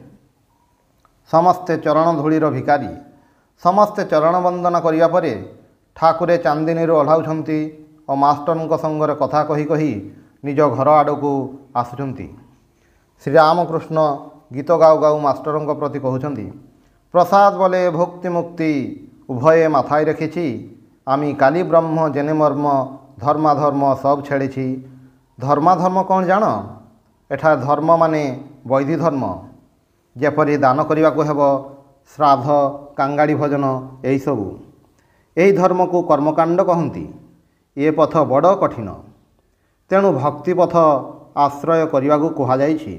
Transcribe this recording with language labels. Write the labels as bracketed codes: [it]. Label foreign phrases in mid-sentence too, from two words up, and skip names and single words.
[or] ସମସ୍ତେ ଚରଣ ଧୂଳିର ଭିକାରୀ। ସମସ୍ତେ ଚରଣ ବନ୍ଦନା କରିବା ପରେ ଠାକୁରେ ଚାନ୍ଦିନୀରୁ ଓହ୍ଲାଉଛନ୍ତି ଓ ମାଷ୍ଟରଙ୍କ ସଙ୍ଗରେ କଥା କହି କହି ନିଜ ଘର ଆଡ଼କୁ ଆସୁଛନ୍ତି। ଶ୍ରୀରାମକୃଷ୍ଣ ଗୀତ ଗାଉ ଗାଉ ମାଷ୍ଟରଙ୍କ ପ୍ରତି କହୁଛନ୍ତି, [bn] প্রসাদ বলে ভক্তি মুক্তি উভয়ে মাথায় রেখেছি, আমি কালী ব্রহ্ম জেনে মর্ম ধর্মাধর্ম সব ছেড়েছি। [or] ধর্মাধর্ম କ'ଣ ଜାଣ? ଏଠାରେ ଧର୍ମ ମାନେ ବୈଧି ଧର୍ମ। ଯେପରି ଦାନ କରିବାକୁ ହେବ, ଶ୍ରାଦ୍ଧ, କାଙ୍ଗାଳି ଭୋଜନ ଏହିସବୁ। ଏହି ଧର୍ମକୁ କର୍ମକାଣ୍ଡ କହନ୍ତି। ଏ ପଥ ବଡ଼ କଠିନ। ତେଣୁ ଭକ୍ତି ପଥ ଆଶ୍ରୟ କରିବାକୁ କୁହାଯାଇଛି।